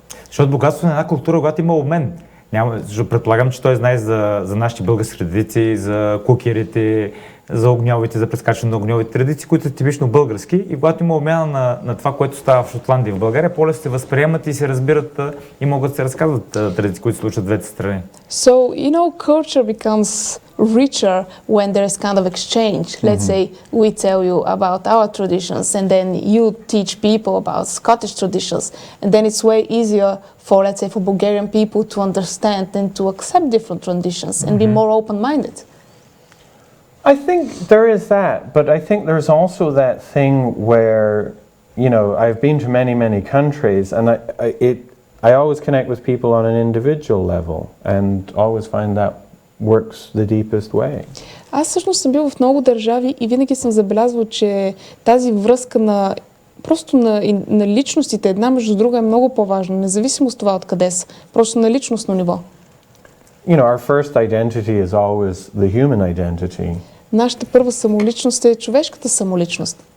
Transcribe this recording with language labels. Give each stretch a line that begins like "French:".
Bulgarian: Защото богатството на една култура, когато има обмен. Предполагам, че той знае за нашите български традиции, за кукерите, за огньовите, за прескачане на огньовите традиции, които са типично български. И когато има обмяна на това, което става в Шотландия и в България, по-лесно се възприемат и се разбират и могат да се разказват традиции, които се случват в двете страни.
English: So, culture becomes richer when there is kind of exchange. Let's say we tell you about our traditions and then you teach people about Scottish traditions. And then it's way easier for, let's say, for Bulgarian people to understand and to accept different traditions and be more open-minded. I think there is that, but I think there's also that thing where, I've been to many, many countries and I always connect with people on an individual level and always find that works the deepest way.
Bulgarian: Аз всъщност съм бил в много държави и винаги съм забелязвал, че тази връзка на личностите една между друга е много по-важна, независимо с това откъде са, просто на личностно ниво.
English: Our first identity is always the human identity.
Bulgarian: Нашата първа самоличност е човешката самоличност.